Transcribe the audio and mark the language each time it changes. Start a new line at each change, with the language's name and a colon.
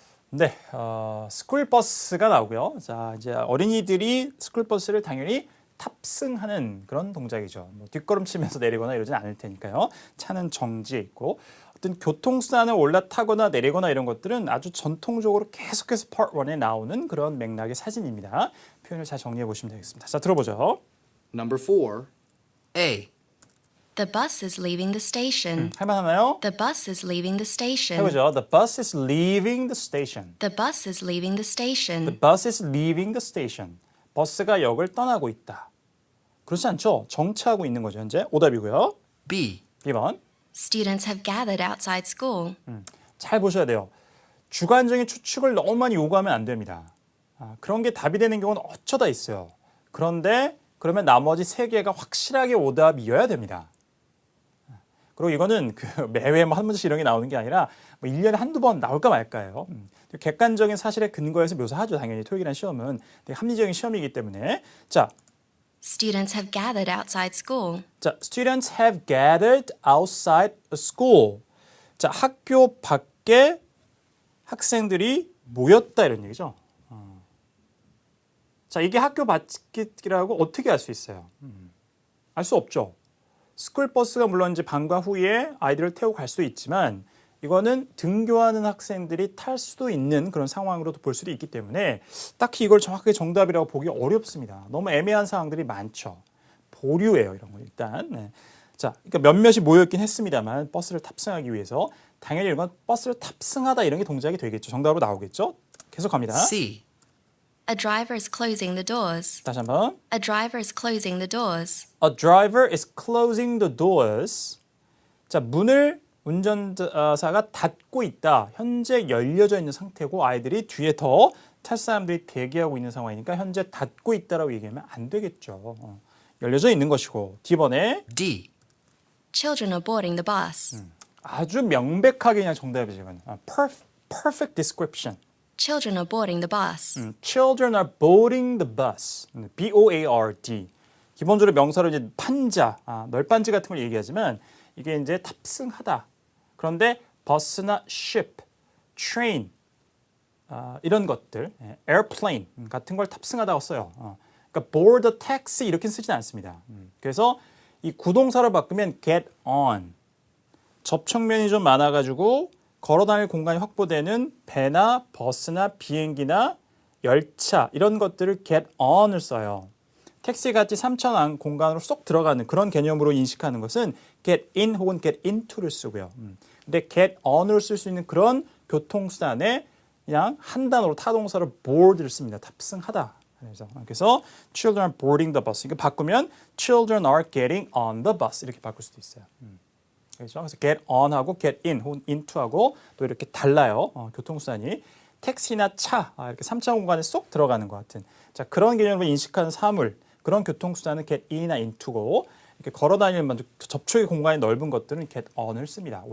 Korean: 네, 스쿨버스가 나오고요. 자, 이제 어린이들이 스쿨버스를 당연히 탑승하는 그런 동작이죠. 뭐 뒷걸음치면서 내리거나 이러진 않을 테니까요. 차는 정지해 있고 어떤 교통수단을 올라타거나 내리거나 이런 것들은 아주 전통적으로 계속해서 Part 1에 나오는 그런 맥락의 사진입니다. 표현을 잘 정리해 보시면 되겠습니다. 자, 들어보죠.
English: Number 4. A. The bus is leaving the station.
Korean: 할만하나요?
English: The bus is leaving the station.
Korean: 해보죠.
English: The bus is leaving the station. The bus is leaving the station. The bus is leaving the station.
Korean: 버스가 역을 떠나고 있다. 그렇지 않죠? 정차하고 있는 거죠, 현재. 오답이고요.
English: B.
Korean: 2번.
English: Students have gathered outside school.
Korean: 잘 보셔야 돼요. 주관적인 추측을 너무 많이 요구하면 안 됩니다. 그런 게 답이 되는 경우는 어쩌다 있어요. 그런데 그러면 나머지 세 개가 확실하게 오답이어야 됩니다. 그리고 이거는 매회 한 문제씩 이런 게 나오는 게 아니라 1년에 한두 번 나올까 말까예요. 객관적인 사실에 근거해서 묘사하죠. 당연히 토익이라는 시험은 되게 합리적인 시험이기 때문에. 자,
English: Students have gathered outside school.
Korean: 자,
English: students have gathered outside school.
Korean: 자, 학교 밖에 학생들이 모였다 이런 얘기죠. 자, 이게 학교 밖이라고 어떻게 알 수 있어요? 알 수 없죠. 스쿨버스가 물론 이제 방과 후에 아이들을 태우고 갈 수도 있지만 이거는 등교하는 학생들이 탈 수도 있는 그런 상황으로도 볼 수도 있기 때문에 딱히 이걸 정확하게 정답이라고 보기 어렵습니다. 너무 애매한 상황들이 많죠. 보류예요. 이런 거 일단. 네. 자, 그러니까 몇몇이 모여있긴 했습니다만 버스를 탑승하기 위해서 당연히 이건 버스를 탑승하다 이런 게 동작이 되겠죠. 정답으로 나오겠죠. 계속 갑니다.
English: C. A driver is closing the doors.
Korean: 다시 한번.
English: A driver is closing the doors. A driver is closing the doors.
Korean: 자, 문을 운전사가 닫고 있다. 현재 열려져 있는 상태고 아이들이 뒤에 더 탈 사람들이 대기하고 있는 상황이니까 현재 닫고 있다라고 얘기하면 안 되겠죠. 열려져 있는 것이고. D번에
English: D. Children are boarding the bus.
Korean: 아주 명백하게 그냥 정답이죠. 이건.
English: Perfect description. Children are boarding the bus. Children are boarding the bus. B-O-A-R-D.
Korean: 기본적으로 명사로 이제 판자, 널빤지 같은 걸 얘기하지만 이게 이제 탑승하다. 그런데 버스나 ship, train 이런 것들, airplane 같은 걸 탑승하다고 써요. 그러니까
English: board a taxi
Korean: 이렇게 쓰지는 않습니다. 그래서 이 구동사로 바꾸면
English: get on.
Korean: 접촉면이 좀 많아가지고 걸어다닐 공간이 확보되는 배나 버스나 비행기나 열차 이런 것들을
English: get on
Korean: 을 써요. 택시같이 3천 안 공간으로 쏙 들어가는 그런 개념으로 인식하는 것은
English: get in
Korean: 혹은
English: get into
Korean: 를 쓰고요. 근데
English: get on
Korean: 으로 쓸 수 있는 그런 교통수단에 그냥 한 단어로 타동사로 board를 씁니다. 탑승하다. 그래서
English: children are boarding the bus.
Korean: 이거 바꾸면
English: children are getting on the bus
Korean: 이렇게 바꿀 수도 있어요. 그렇죠? 그래서
English: get on
Korean: 하고
English: get in
Korean: 혹은 into하고 또 이렇게 달라요. 교통수단이 택시나 차 이렇게 3차 공간에 쏙 들어가는 것 같은 자 그런 개념으로 인식하는 사물 그런 교통수단은
English: get in
Korean: 이나 into고 이렇게 걸어다니는 접촉의 공간이 넓은 것들은
English: get on
Korean: 을 씁니다.